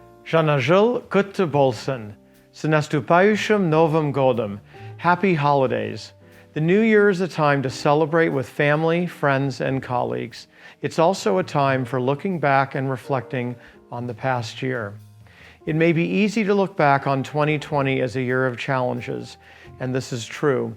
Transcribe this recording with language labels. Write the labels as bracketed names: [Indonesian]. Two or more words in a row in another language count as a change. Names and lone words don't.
[Kazakh] Жаңа құтты болсын. [Russian] С наступающим Новым годом. [English] Happy holidays. The new year is a time to celebrate with family, friends, and colleagues. It's also a time for looking back and reflecting on the past year. It may be easy to look back on 2020 as a year of challenges, and this is true.